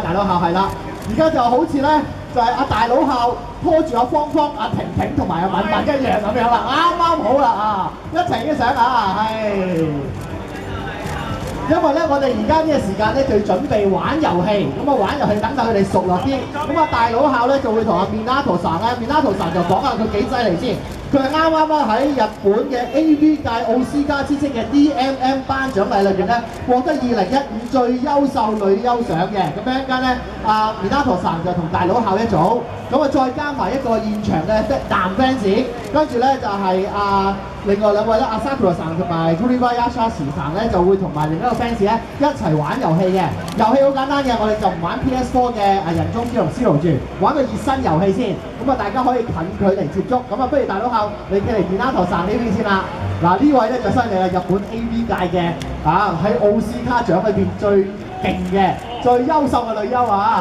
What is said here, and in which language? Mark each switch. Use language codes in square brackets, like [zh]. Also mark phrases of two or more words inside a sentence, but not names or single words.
[yue] 大佬校係啦，而家就好似咧就係阿大佬校拖住阿芳芳、阿婷婷同埋阿敏敏一樣咁樣啦，啱啱好啦啊！一齊影相啊，係。因為咧，我哋而家呢個時間咧就要準備玩遊戲，咁啊玩遊戲等佢哋熟絡啲。咁啊大佬校咧就會同阿 Minatoさん咧，Minatoさん就講下佢幾犀利先。佢係啱啱喺日本嘅 AV 界奧斯卡之星嘅 DMM 頒獎禮裏邊咧，獲得2015最優秀女優獎嘅。咁一陣間咧，阿Minatoさん就同大佬校一組，咁啊再加埋一個現場嘅男 fans，跟住咧就係另外2位咧，阿 Sakuraさん同埋 Toriyashishiさん咧就會同埋另一個 fans 咧一齊玩遊戲嘅。遊戲好簡單嘅，我哋就唔玩 PS4 嘅人中之龍 Zero 住，玩個熱身遊戲先。咁啊大家可以近距離接觸。咁啊不如大佬校你企嚟Minatoさん呢邊先啦。嗱呢位咧就犀利啦，日本 AV 界嘅喺奧斯卡獎裏邊最勁嘅、最優秀嘅女優啊！